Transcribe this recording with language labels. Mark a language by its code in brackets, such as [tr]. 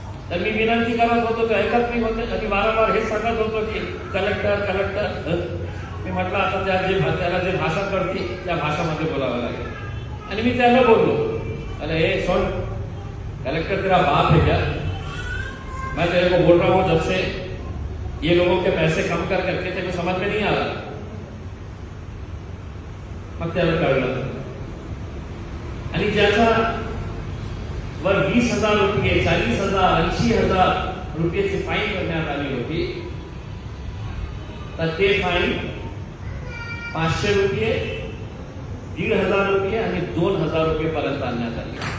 [mr] तर मी विनंती करत होतो ते ऐकत नाही होते आणि वारंवार हेच सांगत होतो की कलेक्टर कलेक्टर. मी म्हटलं आता त्याला जे भाषा कळते त्या भाषामध्ये बोलावं लागेल. आणि मी त्याला बोललो, अरे [hi] हे सुन, कलेक्टर तेरा बाप है क्या? मैं तेरे को बोल रहा हूँ जब से ये लोगों के पैसे कम कर करके तेरे को समझ में नहीं आ रहा. [mr] मग त्याला कळलं. आणि ज्याचा वर 20,000 रुपये, 40,000, 80,000 रुपयाची फाईन करण्यात आली होती, तर ते फाईन 500 रुपये, 1,500 रुपये आणि 2,000 रुपये पर्यंत आणण्यात आली.